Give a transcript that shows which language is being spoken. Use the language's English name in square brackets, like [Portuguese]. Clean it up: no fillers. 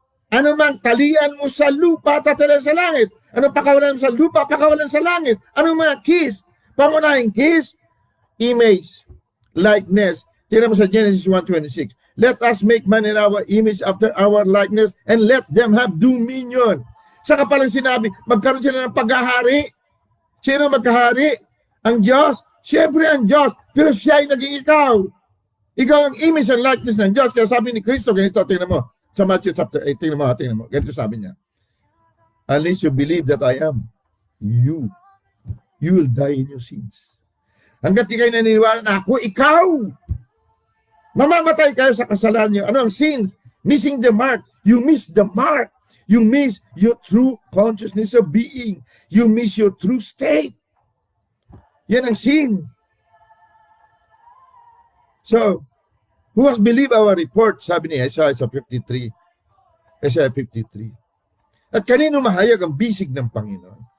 [Filipino] Ano man talian mo sa lupa, tatalan sa langit. Ano pakawalan mo sa lupa, pakawalan sa langit. Ano mga keys? Pangunahing keys, image, likeness. Tingnan mo sa Genesis 1:26. [English] Let us make man in our image after our likeness and let them have dominion. [Filipino] Saka palang sinabi, magkaroon sila ng paghahari. Sino magkahari? Ang Diyos. Siyempre ang Diyos. Pero siya ay naging ikaw. Ikaw ang [English] image and likeness [Filipino] ng Diyos. Kaya sabi ni Kristo, ganito, tingnan mo. Sa Matthew chapter 8, tingnan mo. Ganito sabi niya. [English] Unless you believe that I am, you will die in your sins. [Filipino] Hanggat di kayo naniniwala na ako, ikaw, mamamatay kayo sa kasalanan niyo. Ano ang [English] sins? Missing the mark. You miss the mark. You miss your true consciousness of being. You miss your true state. Yan ang sin. So, who has believed our report? [Filipino] Sabi ni Isaiah 53. Isaiah 53. At kanino mahayag ang bisig ng Panginoon?